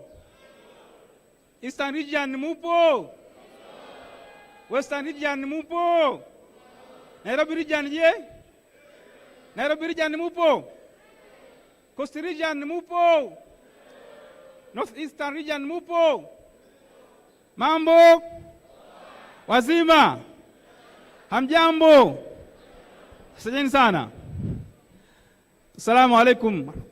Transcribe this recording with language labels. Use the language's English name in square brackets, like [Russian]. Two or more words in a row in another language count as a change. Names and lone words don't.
[English] Eastern region mupo. Western region mupo. Nairobi region je? Nairobi region mupo. Coast region mupo. Northeastern region [Swahili] mupo. Mambo wazima, hamjambo, asanteni sana. [Arabic] السلام عليكم.